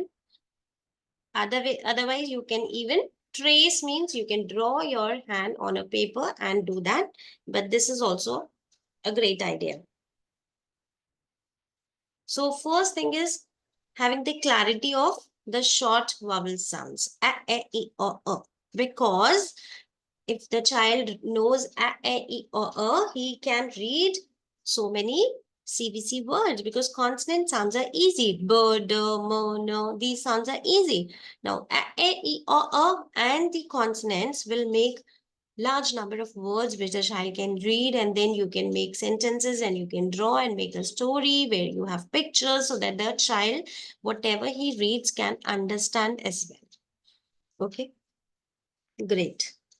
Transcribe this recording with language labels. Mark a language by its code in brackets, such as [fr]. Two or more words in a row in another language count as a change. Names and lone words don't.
[en] Otherwise, you can even trace means you can draw your hand on a paper and do that. But this is also a great idea. So first thing is having the clarity of the short vowel sounds. A, e, o, because if the child knows a, e, o, he can read so many CBC words because consonant sounds are easy. B, d, m, n, these sounds are easy. Now, a, e, o, and the consonants will make large number of words which the child can read, and then you can make sentences and you can draw and make a story where you have pictures so that the child, whatever he reads, can understand as well. Okay, great.